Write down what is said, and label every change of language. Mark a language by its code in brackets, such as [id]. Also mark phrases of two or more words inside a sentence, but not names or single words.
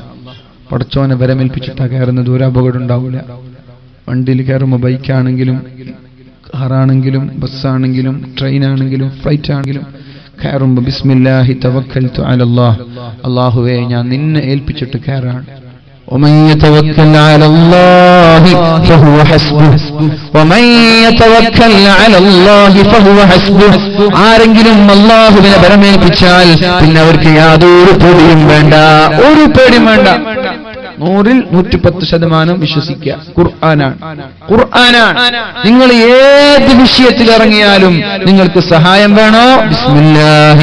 [ml] പടച്ചോനെ വരമേൽപ്പിച്ചിട്ടാ കയറുന്നത്, ഒരു അപകടം ഉണ്ടാവൂല. വണ്ടിയിൽ കയറുമ്പോ ബൈക്കാണെങ്കിലും കാറാണെങ്കിലും ബസ്സാണെങ്കിലും ട്രെയിനാണെങ്കിലും ഫ്ലൈറ്റ് ആണെങ്കിലും കയറുമ്പോ [ar] بسم الله توكلت على الله, [ml] അല്ലാഹുവേ ഞാൻ നിന്നെ ഏൽപ്പിച്ചിട്ട് കയറാണ്. [ar] ومن يتوكل على الله فهو حسبه ومن يتوكل على الله فهو حسبه. [ml] ആരെങ്കിലും അല്ലാഹുവിനെ ബലമേൽപ്പിച്ചാൽ പിന്നെ അവർക്ക് യാതൊരു പേടിയും വേണ്ട, ഒരു പേടിയും വേണ്ട. 100-ൽ 110% വിശ്വസിക്കുക. ഖുർആനാണ്. നിങ്ങൾ ഏത് വിഷയത്തിൽ ഇറങ്ങിയാലും നിങ്ങൾക്ക് സഹായം വേണോ?